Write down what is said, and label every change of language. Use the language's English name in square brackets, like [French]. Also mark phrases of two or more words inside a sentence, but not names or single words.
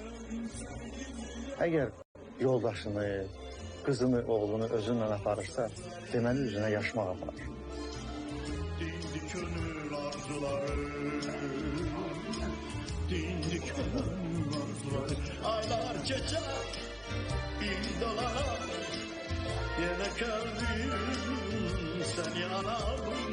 [Azerbaijani] Əgər yoldaşını, qızını, oğlunu özünlə aparırsa, deməli üzünə yaşmaq aparır. Dindik könül arzuları, dindik könül arzuları. [Turkish] Aylar geçer, il dolar, yine kalbim seni anarım.